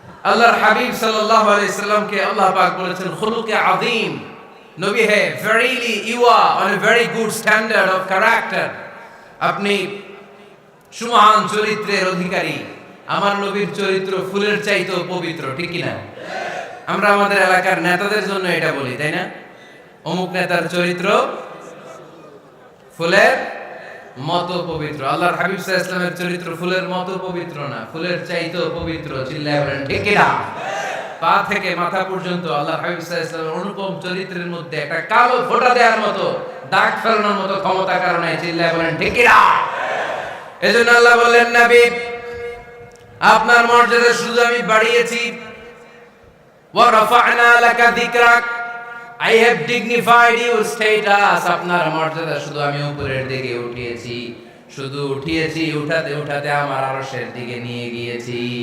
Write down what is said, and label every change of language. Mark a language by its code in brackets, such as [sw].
[bn] আল্লাহর হাবিব সাল্লাল্লাহু আলাইহি সাল্লামকে আল্লাহ পাক বলেছেন [ar] খুলুকে আযীম। [bn] নবী হে, [en] verily you are on a very good standard of character. [bn] আপনি সুমহান চরিত্রের অধিকারী। আমার নবীর চরিত্র ফুলের চাইতেও পবিত্র, ঠিক কি না? আমরা আমাদের এলাকার নেতাদের জন্য এটা বলি, তাই না? অমুক নেতার চরিত্র ফুলের মতো পবিত্র। আল্লাহর হাবিব সাল্লাল্লাহু আলাইহি ওয়াসাল্লামের চরিত্র ফুলের মতো পবিত্র না, ফুলের চাইতেও পবিত্র। চিল্লায় বলেন ঠিক কি না? পা থেকে মাথা পর্যন্ত আল্লাহর হাবিব সাল্লাল্লাহু আলাইহি ওয়াসাল্লামের অনুপম চরিত্রের মধ্যে একটা কালো ফোঁটা দেওয়ার মতো, দাগ ফেলানোর মতো ক্ষমতা কারণে। চিল্লায় বলেন ঠিক কি না? এজন্য আল্লাহ বললেন, নবী আপনার মর্যাদা শুধু আমি বাড়িয়েছি। [ar] ওয়া রাফা'না লাকা যিকরাক, [en] I have dignified your status. [bn] আপনার মর্যাদা শুধু আমি উপরের দিকে উঠিয়েছি, উঠাতে উঠাতে আমার আরশের দিকে নিয়ে গিয়েছি।